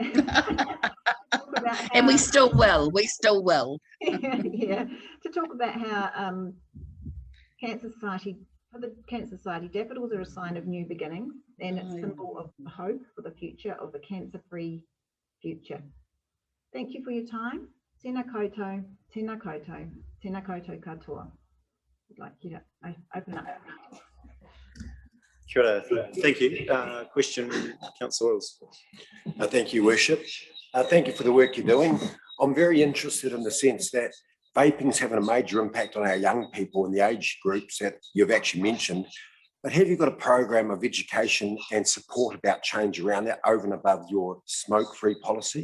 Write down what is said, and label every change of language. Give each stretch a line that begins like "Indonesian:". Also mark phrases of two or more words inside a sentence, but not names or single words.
English: And we still will, Yeah, to talk about how Cancer Society, for the Cancer Society, daffodils are a sign of new beginnings, and it's a symbol of hope for the future of the cancer-free future. Thank you for your time.
Māori: Tēnā koutou, tēnā koutou, tēnā koutou katoa.
English: I'd like you to open up.
Māori: Kia ora.
English: Thank you. Question, Councillor Wills. Thank you, Worship. Thank you for the work you're doing. I'm very interested in the sense that vaping's having a major impact on our young people in the age groups that you've actually mentioned. But have you got a program of education and support about change around that over and above your smoke-free policy?